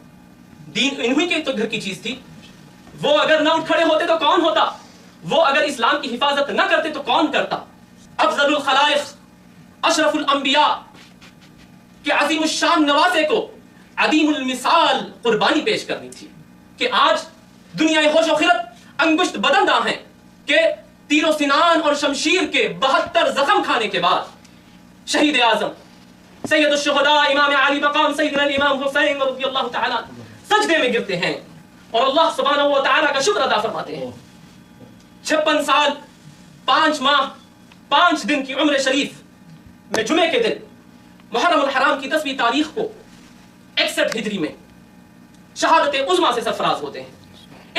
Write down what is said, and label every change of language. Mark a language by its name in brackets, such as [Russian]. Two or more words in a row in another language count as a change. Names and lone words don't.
[Urdu] دین انہی کے تو گھر کی چیز تھی، وہ اگر نہ اٹھ کھڑے ہوتے تو کون ہوتا؟ وہ اگر اسلام کی حفاظت نہ کرتے تو کون کرتا؟ افضل الخلائق اشرف الانبیاء کہ عظیم الشان نواسے کو عدیم المثال قربانی پیش کرنی تھی، کہ آج دنیا ہوش و خرد انگشت بدندہ ہیں کہ تیر و سنان اور شمشیر کے 72 زخم کھانے کے بعد شہید اعظم سید الشہداء امام عالی مقام سیدنا الامام حسین رضی اللہ تعالیٰ سجدے میں گرتے ہیں اور اللہ سبحانہ و تعالیٰ کا شکر ادا فرماتے ہیں۔ 56 سال 5 ماہ 5 دن کی عمر شریف میں جمعے کے دن محرم الحرام کی 10ویں تاریخ کو 61 ہجری میں شہادت عظمیٰ سے سرفراز ہوتے ہیں۔